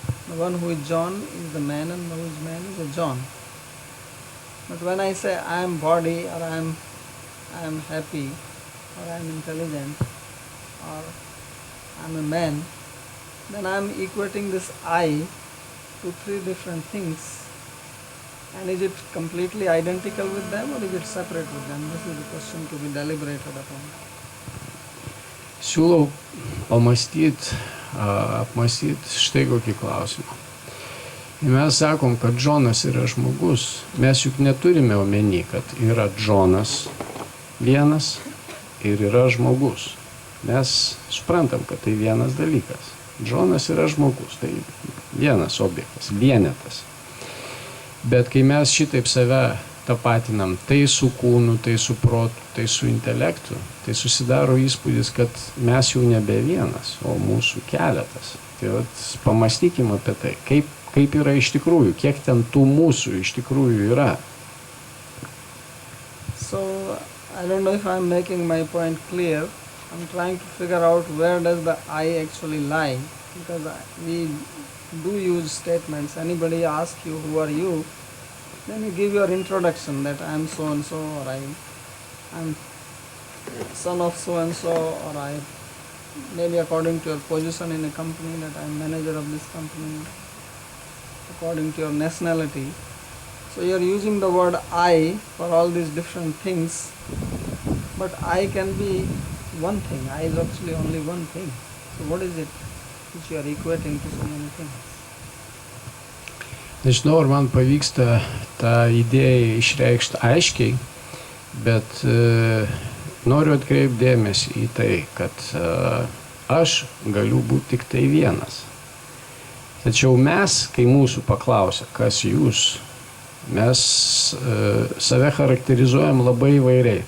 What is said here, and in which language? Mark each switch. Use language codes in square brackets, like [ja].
[en] The one who is John is the man, and the who is man is a John. But when I say I am body, or I am happy, or I am intelligent, or I am a man, then I am equating this I to three different things. And is it completely identical with them, or is it separate with them? This is the question to be deliberated upon. [lt] Siūlau apmąstyti štai kokį klausimą. Mes sakom, kad Džonas yra žmogus. Mes juk neturime omeny, kad yra Džonas vienas ir yra žmogus. Mes suprantam, kad tai vienas dalykas. Džonas yra žmogus, tai vienas objektas, vienetas. Bet kai mes šitaip save tapatinam, tai su kūnu, tai su protu, tai su intelektu, tai susidaro įspūdis, kad mes jau nebe vienas, o mūsų keletas. Tai pamąstykime apie tai, kaip yra iš tikrųjų, kiek ten tų mūsų iš tikrųjų yra. [en] So, I don't know if I'm making my point clear. I'm trying to figure out where does the I actually lie, because we do use statements. Anybody asks you who are you, then you give your introduction that I am so and so, or I am son of so and so, or I maybe according to your position in a company that I am manager of this company, according to your nationality. So you are using the word I for all these different things, but I can be one thing. I is actually only one thing. So what is it which you are equating to so many things? [lt] Nežinau, ar man pavyksta tą idėją išreikšti aiškiai, bet noriu atkreipti dėmesį į tai, kad aš galiu būti tik tai vienas. Tačiau mes, kai mūsų paklausia, kas jūs, mes save charakterizuojam labai įvairiai.